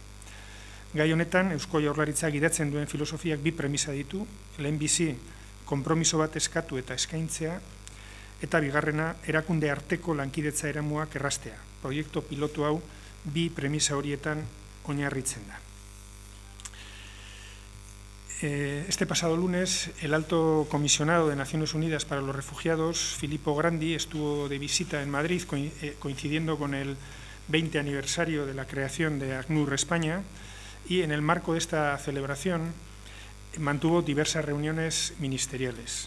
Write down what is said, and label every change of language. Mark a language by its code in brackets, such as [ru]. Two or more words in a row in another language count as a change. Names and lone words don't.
[eu] Gai honetan, Eusko Jaurlaritza gidatzen duen filosofiak bi premisa ditu, lehenbizi konpromiso bat eskatu eta eskaintzea, eta bigarrena erakunde arteko lankidetza eremuak erraztea. Proiektu pilotu hau bi premisa horietan oinarritzen da. [es] Este pasado lunes, el alto comisionado de Naciones Unidas para los Refugiados, Filippo Grandi, estuvo de visita en Madrid coincidiendo con el 20 aniversario de la creación de ACNUR España, y en el marco de esta celebración mantuvo diversas reuniones ministeriales.